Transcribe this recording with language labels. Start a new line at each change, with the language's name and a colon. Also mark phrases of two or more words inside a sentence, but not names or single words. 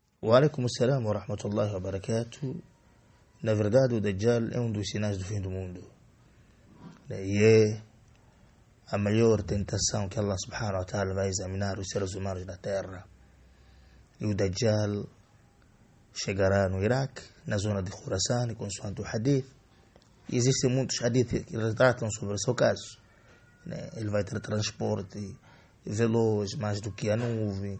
Arabic: وعليكم السلام ورحمة الله وبركاته.
Portuguese: Na verdade, o Dajjal é dos sinais do fim do mundo. E é a maior tentação que Allah
Arabic: سبحانه وتعالى
Portuguese: vai examinar os seres humanos da terra. E o Dajjal chegará no Iraque, na zona de Khurasan, consoante o hadith. E existem muitos hadiths que retratam sobre o seu caso. Ele vai ter transporte veloz, mais do que a nuvem.